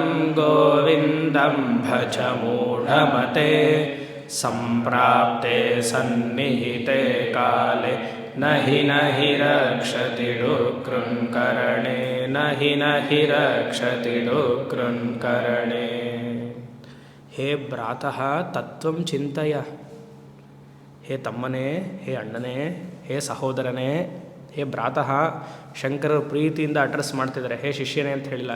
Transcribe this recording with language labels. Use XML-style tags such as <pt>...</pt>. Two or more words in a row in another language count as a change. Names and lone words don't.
<sa>ಗೋವಿಂದಂ ಭಜ ಮೂಢಮತೆ ಸಂಪ್ರಾಪ್ತೆ ಸನ್ನಿಹಿತೆ ಕಾಲೆ ನಹಿ ನಹಿ ರಕ್ಷತಿ ಡುಕೃನ್ಕರಣೆ ನಹಿ ನಹಿ ರಕ್ಷತಿ ಡುಕೃನ್ಕರಣೆ. ಹೇ ಭ್ರಾತಃ ತತ್ವಂ ಚಿಂತಯ.</sa> <kn>ಹೇ ತಮ್ಮನೇ, ಹೇ ಅಣ್ಣನೇ, ಹೇ ಸಹೋದರನೇ,</kn> <sa>ಹೇ ಭ್ರಾತಃ.</sa> <kn>ಶಂಕರರು ಪ್ರೀತಿಯಿಂದ ಅಡ್ರೆಸ್ ಮಾಡ್ತಿದ್ದಾರೆ. ಹೇ ಶಿಷ್ಯನೇ ಅಂತ ಹೇಳಿಲ್ಲ.</kn>